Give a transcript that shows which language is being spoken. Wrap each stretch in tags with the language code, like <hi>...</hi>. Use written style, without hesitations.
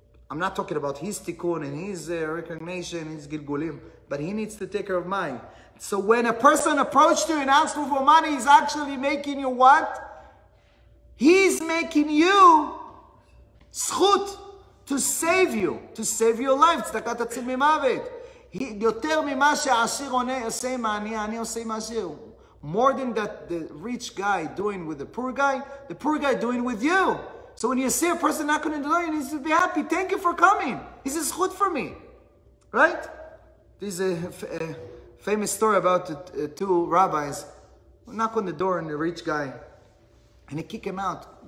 <en>I'm not talking about his tikkun and his recognition, his gilgulim, but he needs to take care of mine. So when a person approached you and asked you for money, he's actually making you what? He's making you zchut to save your life.</en> <he>צדקת תציל ממוות. יותר ממה שהעשיר עושה עם העני, העני עושה עם העשיר.</he> <en>More than that the rich guy doing with the poor guy doing with you. So when you see a person knocking on the door, you need to be happy. Thank you for coming. This is zchut for me. Right? There's a famous story about two rabbis who knock on the door and the rich guy, and they kick him out.</en>